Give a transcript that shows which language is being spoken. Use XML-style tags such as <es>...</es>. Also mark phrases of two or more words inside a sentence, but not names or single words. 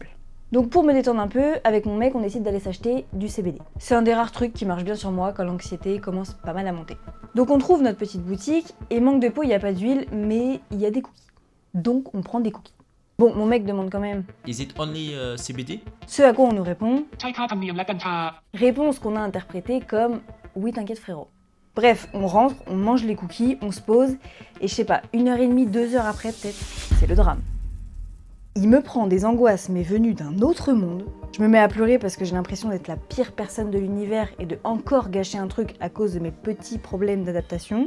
<fr>Donc pour me détendre un peu, avec mon mec, on décide d'aller s'acheter du CBD. C'est un des rares trucs qui marche bien sur moi quand l'anxiété commence pas mal à monter. Donc on trouve notre petite boutique et manque de peau, il y a pas d'huile, mais il y a des cookies. Donc on prend des cookies. Bon, mon mec demande quand même</fr> <en>Is it only CBD?</en> <fr>ce à quoi on nous répond.</fr> <th>ใช่ค่าธรรมเนียมและกัญชา</th> <fr>Réponse qu'on a interprétée comme « Oui, t'inquiète frérot ». Bref, on rentre, on mange les cookies, on se pose, et je sais pas, 1h30, 2 heures après peut-être, c'est le drame. Il me prend des angoisses mais venues d'un autre monde. Je me mets à pleurer parce que j'ai l'impression d'être la pire personne de l'univers et de encore gâcher un truc à cause de mes petits problèmes d'adaptation.</fr>